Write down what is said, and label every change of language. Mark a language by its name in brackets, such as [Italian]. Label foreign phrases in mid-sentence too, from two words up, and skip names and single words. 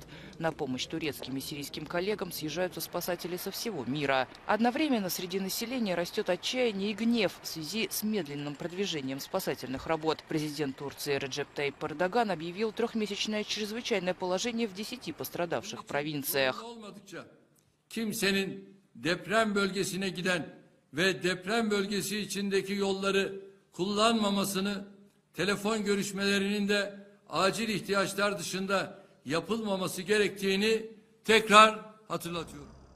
[Russian] На помощь турецким и сирийским коллегам съезжаются спасатели со всего мира. Одновременно среди населения растет отчаяние и гнев в связи с медленным продвижением спасательных работ. Президент Турции Реджеп Тайип Эрдоган объявил трехмесячное чрезвычайное положение в 10 пострадавших провинциях. [Turkish] Kimsenin deprem bölgesine giden ve deprem bölgesi içindeki yolları kullanmamasını, telefon görüşmelerinin de acil ihtiyaçlar dışında yapılmaması gerektiğini tekrar hatırlatıyorum.